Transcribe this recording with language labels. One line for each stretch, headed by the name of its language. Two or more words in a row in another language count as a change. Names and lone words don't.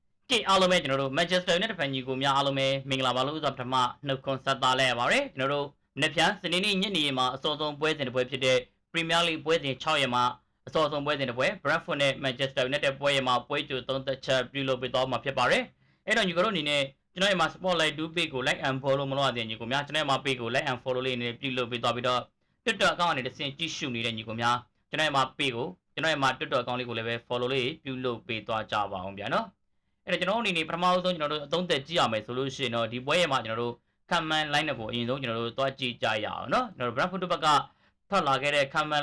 Burmese: ကဲအားလုံးပဲကျွန်တော်တို့ Manchester United ဖန်ကြီးကိုများအားလုံးပဲမင်္ဂလာပါလို့ဥစွာပထမနှုတ်ခွန်းဆက်သလိုက်ရပါတယ်ကျွန်တော်တို့နှစ်ပြန်စနေနေ့ညနေမှာအစောဆုံးပွဲစဉ်တစ်ပွဲဖြစ်တဲ့ Premier League ပွဲစဉ်6ရက်မှာအစောဆုံးပွဲစဉ်တစ်ပွဲ Brentford နဲ့ Manchester United ပွဲရက်မှာပွဲကြို3သက်ချက်ပြုလုပ်ပေးသွားမှာဖြစ်ပါတယ်အဲ့တော့ညီတို့အနေနဲ့ကျွန်တော်ရဲ့မှာ Spotlight 2 page ကို
English: like and follow
Burmese: မလုပ်ရသေးညီကိုများကျွန်တော်ရဲ့မှာ page ကို
English: like and follow
Burmese: လေးနဲ့ပြုလုပ်ပေးသွားပြီးတော့ Twitter account ကနေတစ်ဆင့်ကြည့်ရှုနေတဲ့ညီကိုများကျွန်တော်ရဲ့မှာ page ကိုကျွန်တော်ရဲ့မှာ Twitter account လေးကိုလည်းပဲ follow လေးပြုလုပ်ပေးသွားကြပါအောင်ဗျာနော်အဲ့ တော့ကျွန်တော်အနေနဲ့ပထမဆုံးကျွန်တော်တို့အသုံးသက်ကြည့်ရမယ်ဆိုလို့ရှိရင်တော့ဒီပွဲရဲ့မှာကျွန်တော်တို့ခံမှန်း line ကိုအရင်ဆုံးကျွန်တော်တို့သွားကြည့်ကြရအောင်နော်ကျွန်တော်တို့ Brentford ဘက်ကထွက်လာခဲ့တဲ့ခံမှန်း